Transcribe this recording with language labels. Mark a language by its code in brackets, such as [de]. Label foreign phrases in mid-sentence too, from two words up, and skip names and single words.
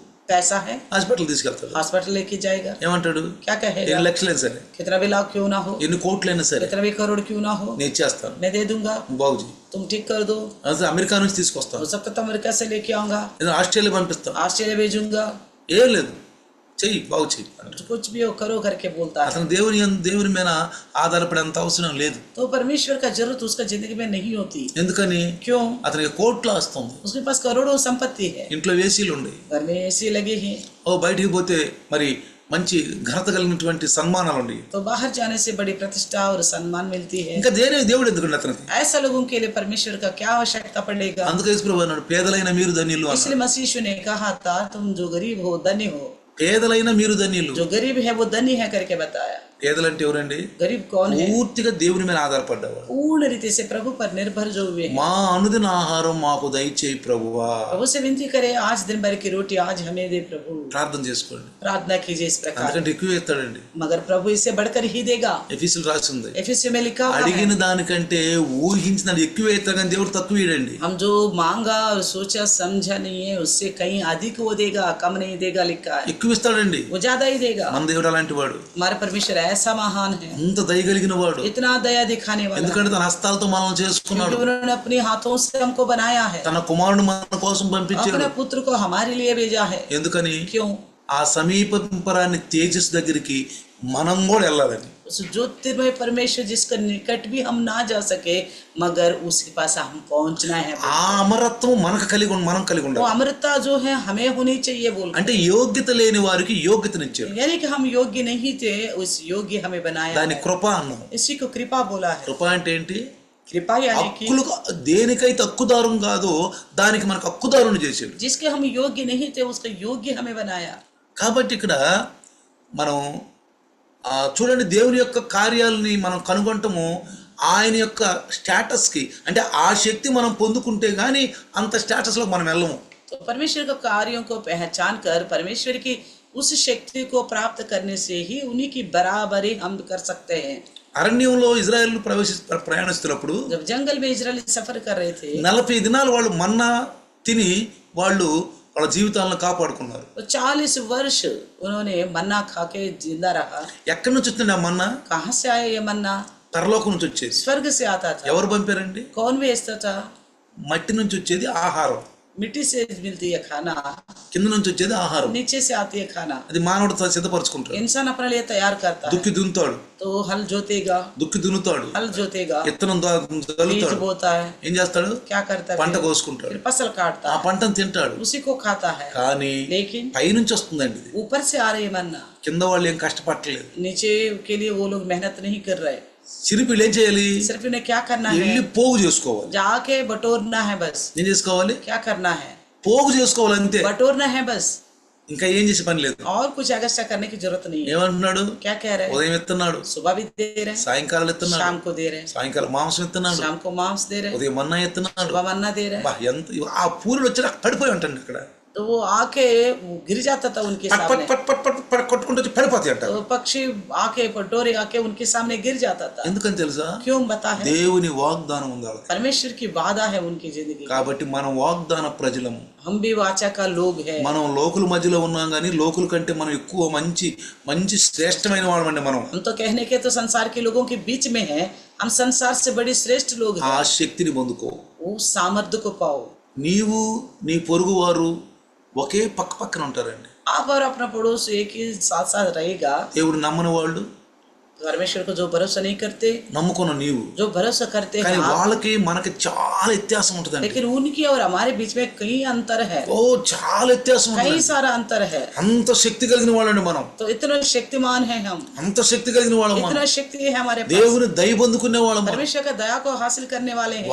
[hi] पैसा है, [te] హాస్పిటల్ తీసుకెళ్తాడు. [hi] हॉस्पिटल लेके जाएगा, [te] ఏమంటాడు? [hi] क्या कहेगा? [te] ఎన్ని లక్షలైనా సరే, [hi] कितना भी लाख क्यों ना हो, [te] ఎన్ని కోట్లైనా సరే [hi] कितना भी करोड़ क्यों ना हो, [te] నేను ఇచ్చేస్తాను, [hi] मैं दे दूंगा, [te] బాగు చేయి. [hi] तुम ठीक कर दो. [te] అసలు అమెరికా నుంచి తీసుకొస్తాను, [hi] हो सकता तो अमेरिका से लेके आऊंगा, [te] ఏదో ఆస్ట్రేలియా పంపిస్తాను, [hi] ऑस्ट्रेलिया भेजूंगा, [te] ఏం లేదు, చెయ్యి, బాగు చెయ్యి అంటాడు. [hi] कुछ भी हो करो करके बोलता है. [te] అతను దేవుని మీద ఆధారపడేంత అవసరం లేదు. [hi] तो परमेश्वर का जरूरत उसका जिंदगी में नहीं होती. [te] ఎందుకని? [hi] क्यों? [te] అతనికి కోట్లు వస్తుంది, [hi] उसके पास करोड़ों संपत्ति है, [te] ఇంట్లో ఏసీలు ఉన్నాయి, [hi] घर में एसी लगे हैं, [te] ఓ బయటికి పోతే మరి మంచి ఘనత కలిగినటువంటి సన్మానాలు ఉన్నాయి. [hi] तो बाहर जाने से बड़ी प्रतिष्ठा और सम्मान मिलती है. [te] ఇంకా దేవుడు ఎందుకండి అతనికి? [hi] ऐसा लोगों के लिए परमेश्वर का क्या आवश्यकता पड़ेगा? [te] అందుకే యేసుప్రభు అన్నాడు, పేదలైన మీరు ధన్యులు అన్నాడు. [hi] इसलिए मसीह यीशु ने कहा था, तुम जो गरीब हो धन्य हो. [te] పేదలైన మీరు ధన్యులు. [hi] जो गरीब है वो धन्य है करके बताया. [te] పేదలంటే ఎవరండి? [hi] गरीब कौन है? [te] పూర్తిగా దేవుని మీద ఆధారపడ్డవాడు. [hi] पूर्ण रीति से प्रभु पर निर्भर जो हुए हैं. [te] మా అనుదిన ఆహారం మాకు దయచేయి ప్రభువా. [hi] प्रभु से विनती करे, आज दिन भर की रोटी आज हमें दे प्रभु. [te] ప్రార్థన చేసుకోండి, [hi] प्रार्थना कीजिए इस प्रकार, [te] ఎందుకంటే ఎక్కువ ఇస్తాడండి. [hi] मगर प्रभु इससे बढ़कर ही देगा. [te] ఎఫీసులు రాసింది, [hi] एफएससी में लिखा हुआ [te] అడిగిన [hi] है, [te] దానికంటే ఊహించిన ఎక్కువ ఇస్తాడు కానీ దేవుడు తక్కువ ఇవ్వడండి. [hi] हम जो मांगा और सोचा समझा नहीं है उससे कहीं अधिक वो देगा, कम नहीं देगा लिखा है. [te] ఎక్కువ ఇస్తాడండి. [hi] वो ज्यादा ही देगा. [te] మన దేవుడు అలాంటి వాడు, [hi] हमारा परमेश्वर ऐसा महान है, [te] అంత దయగలిగిన వాడు. [hi] इतना दया दिखाने वाला, [te] ఎందుకంటే తన హస్తాలతో మనల్ని చేసుకున్నాడు, [hi] क्योंकि उन्होंने अपने हाथों से हमको बनाया है, [te] తన కుమారుడు మన కోసం పంపించాడు. [hi] अपने पुत्र को हमारे लिए भेजा है. [te] ఎందుకని? [hi] क्यों? [te] ఆ సమీపరాన్ని తేజస్ దగ్గరికి మనం కూడా వెళ్ళాలని. [hi] उस ज्योतिर्मय परमेश्वर जिसका निकट भी हम ना जा सके मगर उसके पास हम पहुंचना है. [te] ఆ అమరత్వం మనం కలిగి [hi] वो [te] ఉండాలి. [hi] अमरता जो है हमें होनी चाहिए बोल. [te] అంటే యోగ్యత లేని వారికి యోగ్యతనిచ్చాడు. [hi] यानी कि हम योग्य नहीं थे, उस योग्य हमें बनाया [te] దాని [hi] है. [te] కృప అన్నాం. [hi] इसी को कृपा बोला है. [te] కృప అంటే ఏంటి? [hi] कृपा यानी कि [te] హక్కులు దేనికైతే హక్కుదారం కాదో దానికి మనకు హక్కుదారుని చేశాడు. [hi] जिसके हम योग्य नहीं थे उसका योग्य हमें बनाया. [te] కాబట్టి ఇక్కడ మనం చూడండి, దేవుని యొక్క కార్యాలని మనం కనుగొంటము ఆయన యొక్క స్టేటస్కి, అంటే ఆ శక్తి మనం పొందుకుంటే కానీ అంత స్టేటస్లో మనం వెళ్ళము. [hi] तो परमेश्वर के कार्यों को पहचान कर परमेश्वर की उस शक्ति को प्राप्त करने से ही उन्हीं की बराबरी हम कर सकते हैं. [te] అరణ్యంలో ఇజ్రాయేల్ ప్రయాణిస్తున్నప్పుడు [hi] जब जंगल में इजरायली सफर कर रहे थे [te] 40 దినాలు వాళ్ళు మన్నా తిని వాళ్ళు వాళ్ళ జీవితాలను కాపాడుకున్నారు. [hi] तो 40 वर्ष उन्होंने मन्ना खा के जिंदा रहा. [te] ఎక్కడి నుంచి వచ్చింది ఆ మన్నా? [hi] कहाँ से आया ये मन्ना? [te] పరలోకం నుంచి వచ్చేది. [hi] स्वर्ग से आता था. [te] ఎవరు పంపారండి? [hi] कौन भेजता था? [te] మట్టి నుంచి వచ్చేది ఆహారం, [hi] मिट्टी से मिलती है खाना, [te] కింద నుంచి వచ్చేది ఆహారం. [hi] नीचे से आती है खाना. [te] అది మానవుడు సిద్ధపరచుకుంటాడు. [hi] इंसान अपने लिए तैयार करता है. [te] దుక్కి దున్నుతాడు, [hi] तो हल जोतेगा, [te] దుక్కి దున్నుతాడు, [hi] हल जोतेगा, [te] విత్తనం [hi] बीज [te] చల్లుతాడు, [hi] बोता है, [te] ఏం చేస్తాడు? [hi] क्या करता है? [te] పంట కోసుకుంటాడు, [hi] फिर फसल काटता [te] ఆ [hi] है, [te] పంటను తింటాడు. [hi] उसी को खाता है. [te] కానీ [hi] लेकिन [te] పైనుంచి వస్తుందండి ఇది. [hi] ऊपर से आ रही मन्ना, [te] కింద వాళ్ళు ఏం కష్టపడలేదు. [hi] नीचे के लिए वो लोग मेहनत नहीं कर रहे. [te] చిరుపిళ్ళు ఏం చేయాలి? [hi] सिर्फ उन्हें क्या करना [te] వెళ్ళి [hi] है? [te] పోగు చేసుకోవాలి. [hi] जाके बटोरना है बस. [te] ఏం చేసుకోవాలి? [hi] क्या करना है? [te] పోగు చేసుకోవాలి అంతే, [hi] बटोरना है बस. [te] ఇంకా ఏం చేసే పని లేదు. [hi] और कुछ एक्स्ट्रा करने की जरूरत नहीं है. [te] ఏమంటున్నాడు? [hi] क्या कह रहे हैं? [te] ఉదయం ఇస్తున్నాడు, [hi] सुबह भी दे रहे हैं, [te] సాయంకాలం ఇస్తున్నాడు, [hi] शाम को दे रहे हैं, [te] సాయంకాలం మాంసం ఇస్తున్నాడు, [hi] शाम को मांस दे रहे हैं, [te] ఉదయం మన్నా ఇస్తున్నాడు. [hi] सुबह मन्ना दे रहे हैं. [te] బా, ఎంత ఆ పూరులు వచ్చి పడిపోయి ఉంటాడు. ఇక్కడ [hi] तो वो आके वो गिर जाता था उनके [te] పట్ పట్ [hi] सामने. [te] పట్ పట్ పట్ పట్ కొట్టుకుంటూ వచ్చి పడిపోతాయి అంట. [hi] तो पक्षी आके पटोरे आके उनके सामने गिर जाता था. [te] ఎందుకని తెలుసా? [hi] क्यों बता है? [te] దేవుని వాగ్దానం ఉంది వాళ్ళకి. [hi] परमेश्वर की वादा है उनकी जिंदगी. [te] కాబట్టి మనం వాగ్దాన ప్రజలము. [hi] हम भी वाचा का लोग है. [te] మనం లోకుల మధ్యలో ఉన్నాం కానీ లోకుల కంటే మనం ఎక్కువ మంచి మంచి శ్రేష్టమైన వాళ్ళమండి. మనం [hi] हम तो कहने के तो संसार के लोगों के बीच में है, हम संसार से बड़ी श्रेष्ठ लोग [te] ఆ [hi] हैं. [te] శక్తిని పొందుకో. [hi] उस सामर्थ्य को पाओ. [te] నీవు నీ పొరుగు వారు ఒకే పక్క పక్కన ఉంటారండి. [hi] आप और अपना पड़ोस एक ही साथ साथ रहेगा. [te] దేవుడు నమ్మని వాళ్ళు, [hi] परमेश्वर को जो भरोसा नहीं करते, [te] నమ్ముకున్న నీవు, [hi] जो भरोसा करते [te] కానీ [hi] हैं आप, [te] వాళ్ళకి మనకి చాలా వ్యత్యాసం ఉంటుందండి. [hi] लेकिन उनकी और हमारे बीच में कई अंतर है, [te] ఓ చాలా వ్యత్యాసం [hi] कई [te] ఉంటుంది. [hi] सारा अंतर है. [te] అంత శక్తి కలిగిన వాళ్ళండి మనం, [hi] तो इतना शक्तिमान है हम, [te] అంత శక్తి కలిగిన వాళ్ళం మనం. [hi] इतना शक्ति है हमारे पास. [te] దేవుని దయ పొందుకునే వాళ్ళం మనం. [hi] परमेश्वर का दया को हासिल करने वाले हैं,